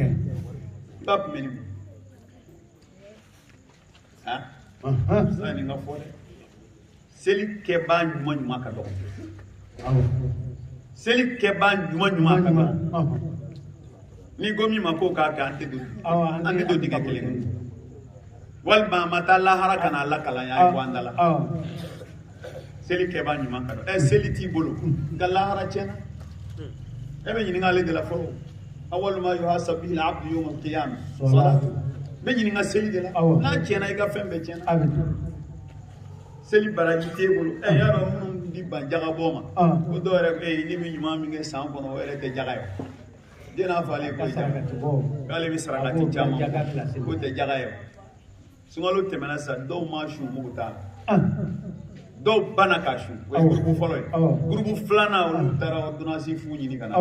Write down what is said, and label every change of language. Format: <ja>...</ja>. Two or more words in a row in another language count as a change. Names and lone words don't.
<bm>i b'a kunbɛn ni mun sisan nin ka fɔ dɛ seli kɛbaa ɲuman ka dɔgɔ seli kɛbaa ɲuman ka dɔgɔ ni ko min ma k'o k'a kɛ an tɛ don dingɛ kelen kɔnɔ walima a ma taa lahara ka n'a lakalan y'a ye bɔ an da la seli kɛbaa ɲuman ka dɔgɔ seli t'i bolo nka lahara tiɲɛna e bɛ ɲininka ale de la fɔlɔ</bm> <ar>أول ما يحاسب به العبد يوم القيامة الصلاة</ar> <bm>bɛ ɲininka seli de la n'a tiɲɛna i ka fɛn bɛɛ tiɲɛna seli baraji t'e bolo y'a dɔn minnu di ban jagabɔ ma ko dɔw yɛrɛ bɛ yen ni bɛ ɲuman min kɛ san kɔnɔ o yɛrɛ tɛ jaga ye den n'a fɔ ale ko jaga k'ale bɛ sarakati caman k'o tɛ jaga ye sunkalo tɛmɛna sisan dɔw ma su mugu t'a la dɔw banna ka su o ye gurupu fɔlɔ ye gurupu filanan olu taara ordonnance fu ɲini ka na</bm>